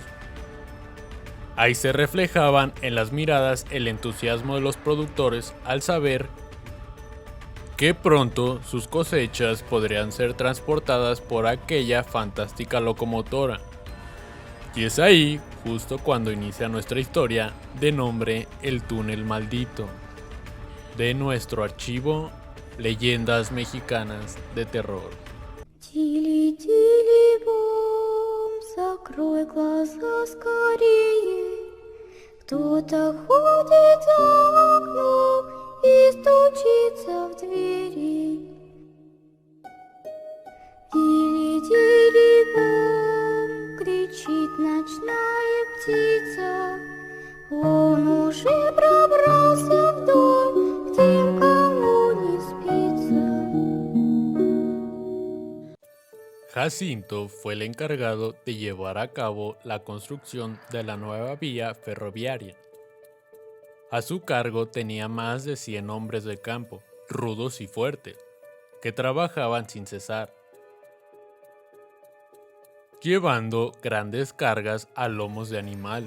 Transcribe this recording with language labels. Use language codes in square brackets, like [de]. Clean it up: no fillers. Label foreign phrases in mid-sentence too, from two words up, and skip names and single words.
[es] Ahí se reflejaban en las miradas el entusiasmo de los productores al saber que pronto sus cosechas podrían ser transportadas por aquella fantástica locomotora. Y es ahí justo cuando inicia nuestra historia de nombre El Túnel Maldito, de nuestro archivo Leyendas Mexicanas de Terror. [ru] Тили-тили-бом, закрой глаза скорее. Кто-то ходит за окном и стучится в двери. Тили-тили-бом, кричит ночная птица. Он уже пробрался в дом, к тем, кому не спится. [es] Jacinto fue el encargado de llevar a cabo la construcción de la nueva vía ferroviaria. A su cargo tenía más de 100 hombres de campo, rudos y fuertes, que trabajaban sin cesar, llevando grandes cargas a lomos de animales.